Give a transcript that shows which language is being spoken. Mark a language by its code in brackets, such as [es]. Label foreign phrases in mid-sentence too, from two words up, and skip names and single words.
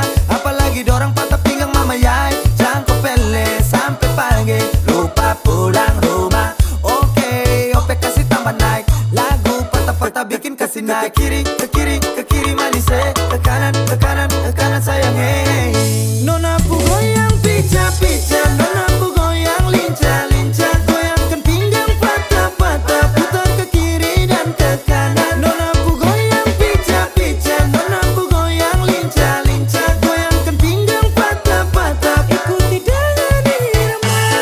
[abs] Apalagi dorang patah pinggang mama yai. Jangan kau pele sampai pagi, lupa pulang rumah. Oke, ope kasih tambah naik. [id] Lagu patah-patah bikin kasih naik. Ke kiri manis ke kanan sayang Nona ku goyang pica-pica, nona ku goyang lincah-lincah. Goyangkan pinggang patah-patah, putar ke kiri dan ke kanan. Nona ku goyang pica-pica, nona ku goyang lincah-lincah. Goyangkan pinggang patah-patah, ikuti dengan irama.